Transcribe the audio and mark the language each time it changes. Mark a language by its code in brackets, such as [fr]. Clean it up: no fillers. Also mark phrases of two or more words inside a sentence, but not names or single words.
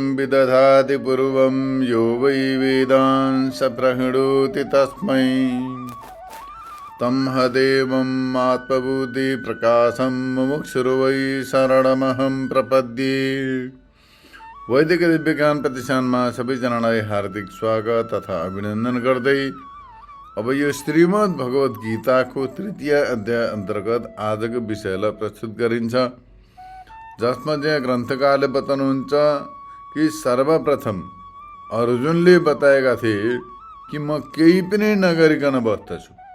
[sa] दधाति पूर्वं यो वै वेदान् स प्रहिणोति तस्मै तं हदेवम् आत्मबुद्धिप्रकाशं मुमुक्षुर्वै शरणमहं प्रपद्ये। [ne] वैदिक दिव्य ज्ञान प्रतिष्ठानमा सबैजनालाई हार्दिक स्वागत तथा अभिनन्दन गर्दै अब यो श्रीमद् भगवत गीताको तृतीय अध्याय अन्तर्गत आजको विषयलाई प्रस्तुत गरिन्छ, जसमा चाहिँ ग्रन्थकारले बताउनुहुन्छ कि सर्वप्रथम अर्जुनले बताएका थिए कि म केही पनि नगरिकन बस्दछु।